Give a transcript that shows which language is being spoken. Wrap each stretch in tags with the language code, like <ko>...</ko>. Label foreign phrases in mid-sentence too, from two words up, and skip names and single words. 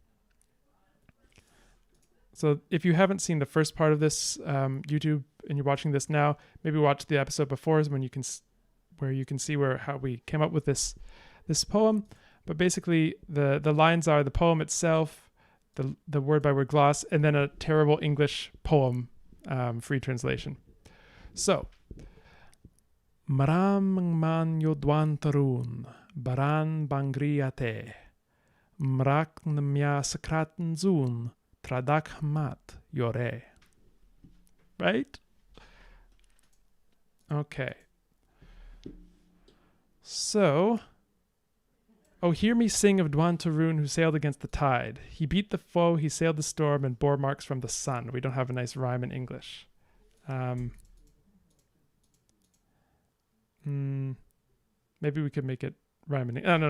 <en>So if you haven't seen the first part of this YouTube and you're watching this now, maybe watch the episode before, where you can see how we came up with this poem. But basically, the lines are the poem itself, the word by word gloss, and then a terrible English poem, free translation. So, Mram man yo dwan tarun, baran bangriate, mrak mya sakraten zun, tradak mat yore. Right? Okay. So, oh, hear me sing of Dwan Tarun who sailed against the tide. He beat the foe, he sailed the storm, and bore marks from the sun. We don't have a nice rhyme in English. Maybe we could make it rhyme in English.</en>